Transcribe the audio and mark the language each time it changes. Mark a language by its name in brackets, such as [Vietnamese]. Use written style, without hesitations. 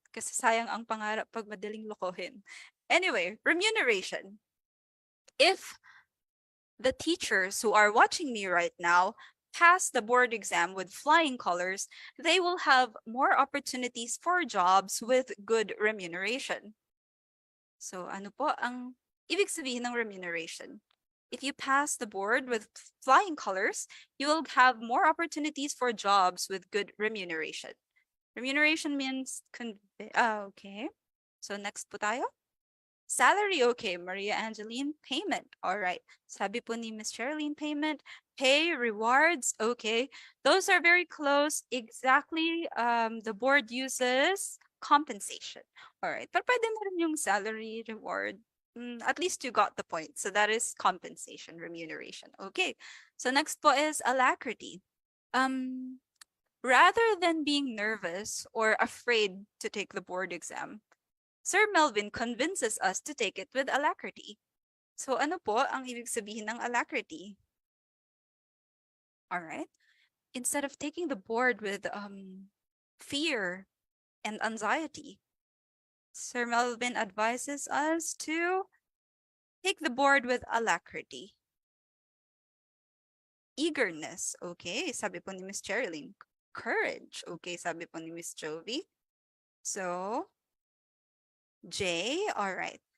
[Filipino] Kasi sayang ang pangarap pag madaling lokohin. [English] Anyway, remuneration. If the teachers who are watching me right now pass the board exam with flying colors, they will have more opportunities for jobs with good remuneration. [Filipino] So ano po ang ibig sabihin ng remuneration? [English] If you pass the board with flying colors, you will have more opportunities for jobs with good remuneration. Remuneration means, okay. [Filipino] So next po tayo. [English] Salary, okay. Maria Angeline, payment. All right. [Filipino] Sabi po ni Miss Sherilyn, payment. Pay, rewards, okay. [English] Those are very close. Exactly. The board uses compensation. All right. [Filipino] Pero pwede na rin yung salary, reward. [English] At least you got the point. So that is compensation, remuneration. Okay. So next po is alacrity. Rather than being nervous or afraid to take the board exam, Sir Melvin convinces us to take it with alacrity. [Filipino] So ano po ang ibig sabihin ng alacrity? [English] All right. Instead of taking the board with fear and anxiety, Sir Melvin advises us to take the board with alacrity. Eagerness, okay, [Filipino] sabi po ni [English] Miss Cherilyn. Courage, okay, sabi po ni Miss Jovi. So, J. All right.